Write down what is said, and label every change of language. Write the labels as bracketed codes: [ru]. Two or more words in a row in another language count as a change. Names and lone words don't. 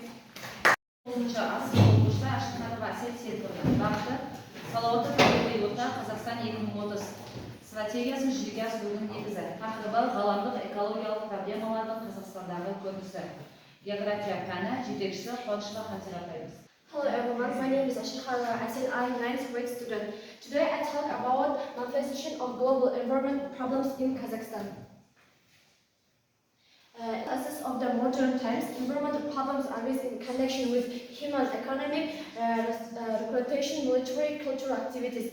[kk] 10-шы ас оқушылар Ашқанова Әсет Серікова бағыты салауатты табиғи орта Қазақстан 2030 стратегиясын жүзеге асырудың негізі. Тақырыбы ғаламдық экологиялық проблемалардың Қазақстандағы көрінісі. География пәні жетекшісі Қуанышова Хатира апайымыз. [en] Hello everyone, my name is Ashkanova Asel. I am 9th grade student. Today I talk about manifestation of global environment problems in Kazakhstan. Assess of the modern times, environmental problems arise in connection with human economic, recreation, military, cultural activities.